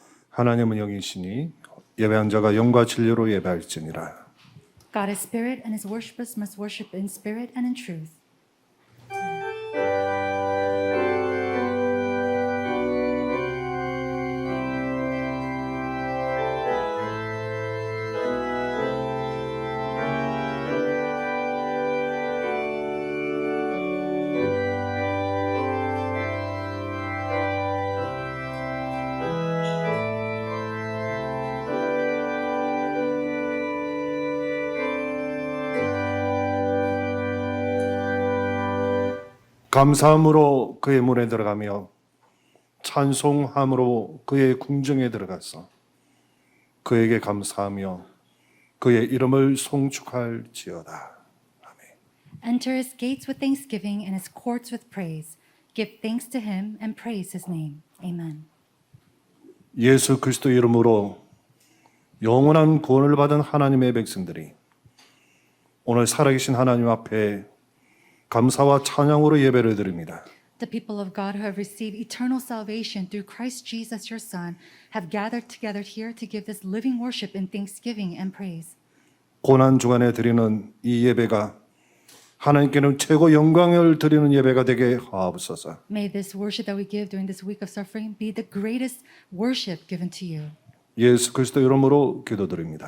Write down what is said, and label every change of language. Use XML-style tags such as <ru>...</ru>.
<ko>하나님은 영이시니 예배한 자가 영과 진리로 예배할지니라.</ko> <en>God is spirit, and his worshippers must worship in spirit and in truth.</en> <ko>감사함으로 그의 문에 들어가며 찬송함으로 그의 궁정에 들어가서 그에게 감사하며 그의 이름을 송축할지어다.</ko> <en>Enter his gates with thanksgiving and his courts with praise. Give thanks to him and praise his name. Amen.</en> <ko>예수 그리스도 이름으로 영원한 구원을 받은 하나님의 백성들이 오늘 살아계신 하나님 앞에 감사와 찬양으로 예배를 드립니다.</ko> <en>The people of God who have received eternal salvation through Christ Jesus, your Son, have gathered together here to give this living worship in thanksgiving and praise.</en> <ko>고난 주간에 드리는 이 예배가 하나님께는 최고 영광을 드리는 예배가 되게 하옵소서.</ko> <en>May this worship that we give during this week of suffering be the greatest worship given to you.</en> <ko>예수 그리스도 이름으로 기도드립니다.</ko>